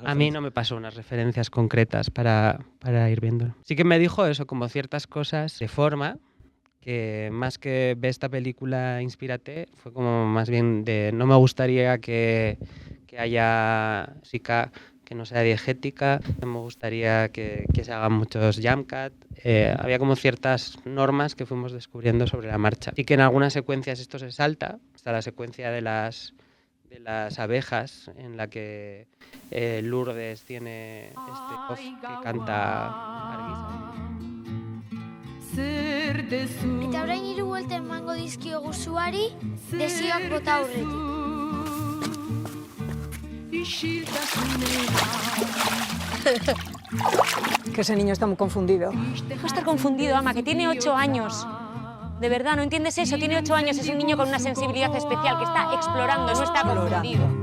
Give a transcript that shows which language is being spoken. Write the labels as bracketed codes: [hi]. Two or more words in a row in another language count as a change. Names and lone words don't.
[es] A mí no me pasó unas referencias concretas para ir viéndolo. Sí que me dijo eso, como ciertas cosas de forma que más que ve esta película, inspírate, fue como más bien de no me gustaría que haya música que no sea diegética, no me gustaría que se hagan muchos [en] jam cut. [es] Había como ciertas normas que fuimos descubriendo sobre la marcha. Y que en algunas secuencias esto se salta, hasta la secuencia de las abejas, en la que Lourdes tiene este voz que canta Arguisa. [eu] Eta orain 3 buelta emango dizkiogu zuari, desioak bota aurretik. [es] Que ese niño está muy confundido. Va a estar confundido, ama, que tiene 8 años. De verdad, ¿no entiendes eso? Tiene 8 años, es un niño con una sensibilidad especial que está explorando, no está confundido.